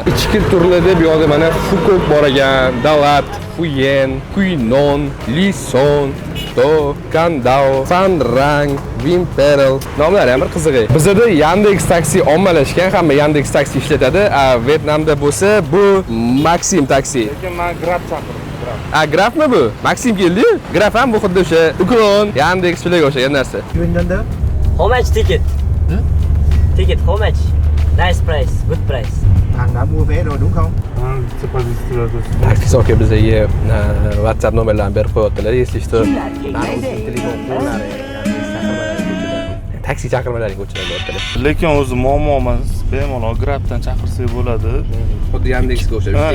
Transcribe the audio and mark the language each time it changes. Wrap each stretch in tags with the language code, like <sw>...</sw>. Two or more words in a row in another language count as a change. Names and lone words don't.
<uz>Ichki turlarda bu yerda mana Phuket bor ekan, Dalat, Phuyen, Quy Non, Li Son, To, Candao, Phan Rang, Wimperl nomlari ham bir qizig'i. Bizda Yandex Taxi ommalashgan, hamma Yandex Taxi ishlatadi. Vietnamda bo'lsa bu Maxim Taxi. Lekin men Grab chaqirdim. Grabmi bu? Maxim keldi. Grab ham bu xuddi o'sha Uklon, Yandex bilan o'xshagan narsa. Yuandanda</uz> <en>How much ticket? Ticket how much? Nice price, good price.</en> <vi>Anh đã mua vé rồi đúng không?</vi> <uz>Taksi aka bizga WhatsApp nomerlarini berib qo'yaptilar.</uz> <ru>Если что,</ru> <uz>taksi chaqirmalariga o'chirib Lekin o'zi muammo emas. Bemalol Grabdan chaqirsak bo'ladi. Xuddi Yandexga o'xshab ishlaydi.</uz>